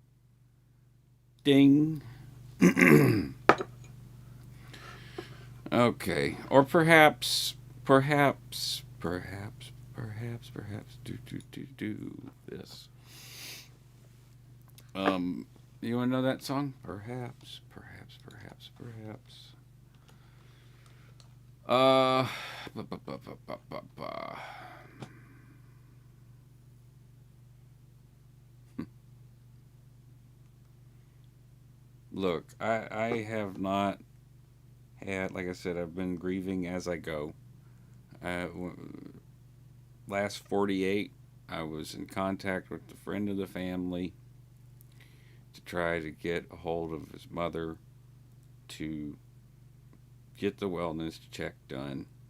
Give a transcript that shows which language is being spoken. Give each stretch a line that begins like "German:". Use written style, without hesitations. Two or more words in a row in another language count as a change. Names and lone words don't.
English: Ding. Okay. Or perhaps do this. Um, you want to know that song? Perhaps. Uh, ba, ba, ba, ba, ba, ba, ba. Look, I have not had, like I said, I've been grieving as I go. Last 48, I was in contact with the friend of the family to try to get a hold of his mother to get the wellness check done.